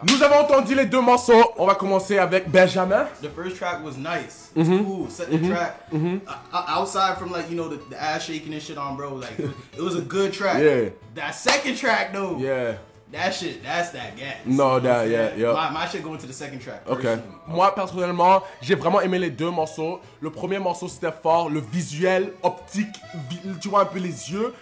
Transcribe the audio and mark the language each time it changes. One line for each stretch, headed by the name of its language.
French: Nous avons entendu les deux morceaux. On va commencer avec Benjamin.
English: The first track was nice. It's cool. Set the track. Outside from like, you know, the ass shaking and shit on, bro. Like, it was a good track. Yeah. That second track, though. Yeah. That shit, that's that gas. No, that, yeah. My shit going to the second track. Ok. personally.
French: Moi, personnellement, j'ai vraiment aimé les deux morceaux. Le premier morceau, c'était fort. Le visuel, optique, tu vois un peu les yeux.